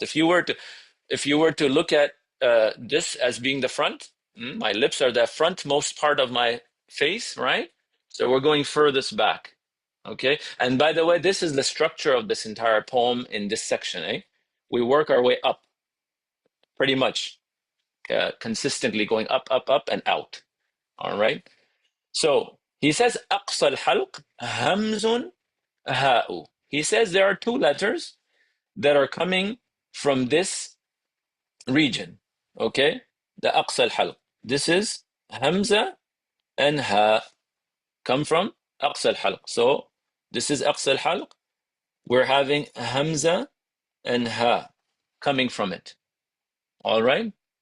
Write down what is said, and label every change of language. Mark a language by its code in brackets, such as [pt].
[en] If you were to look at this as being the front, my lips are the frontmost part of my face, right? So we're going furthest back. Okay, and by the way, this is the structure of this entire poem in this section. We work our way up, pretty much consistently going up, up, up, and out. All right. So he says [ar] أقصى الحلق همز هاء. [en] He says there are two letters that are coming from this region. Okay, the أقصى الحلق. This is Hamza and Ha, come from أقصى الحلق. So this is أقصى الحلق. We're having Hamza and Ha coming from it. All right.